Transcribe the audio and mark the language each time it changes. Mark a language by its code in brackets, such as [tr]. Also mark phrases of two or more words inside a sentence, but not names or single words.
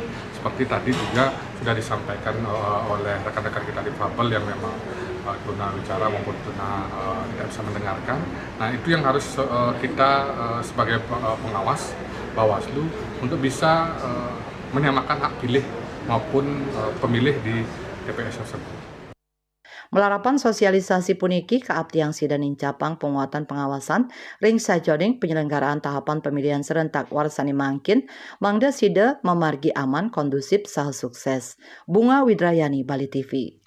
[id] Seperti tadi juga sudah disampaikan oleh rekan-rekan kita difabel yang memang tunawicara maupun tidak bisa mendengarkan. Nah itu yang harus kita sebagai pengawas Bawaslu untuk bisa menyamakan hak pilih maupun pemilih di TPS tersebut. [ban] Melarapan sosialisasi puniki keabtiang sida nincapang penguatan pengawasan ring sajoding penyelenggaraan tahapan pemilihan serentak Warsani Mangkin mangda sida memargi aman kondusif saha sukses. [id] Bunga Widrayani, Bali TV.